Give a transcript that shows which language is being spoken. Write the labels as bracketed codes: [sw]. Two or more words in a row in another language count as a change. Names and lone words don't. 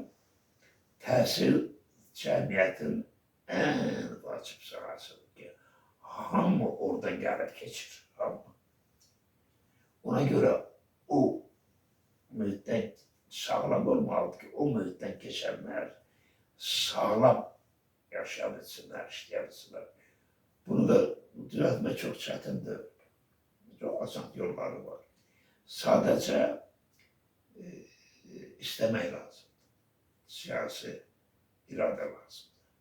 [az] Təhsil cəmiyyətin ən vacib sahəsidir ki, hamı oradan gəlib keçir. Hamı. Ona görə o mühitdən sağlam olmalıdır ki, o mühitdən keçənlər sağlam yaşayabilsinler, işleyebilsinler. [tr] Bunu da düzeltmek çok çetindir. Çok asan yolları var. Sadece istemek lazım. Siyasi irade lazım.